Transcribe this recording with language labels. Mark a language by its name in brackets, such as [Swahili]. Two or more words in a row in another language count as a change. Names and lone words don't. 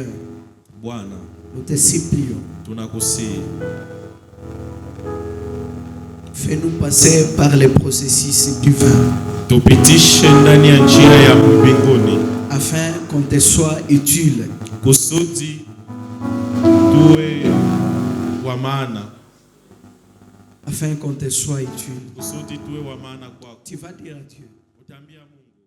[Swahili] Bwana, [French] nous te supplions, [Swahili] tunakusihi, [French] fais-nous passer par le processus divin, [Swahili] tupitishe ndani ya njia ya mbinguni, [French] afin qu'on te soit utile, [Swahili] kusudi tuwe wa maana, [French] afin qu'on te soit utile. [Swahili] kusudi tuwe wa maana kwako. [French] Tu vas dire à Dieu, [Swahili] Utaambia Mungu,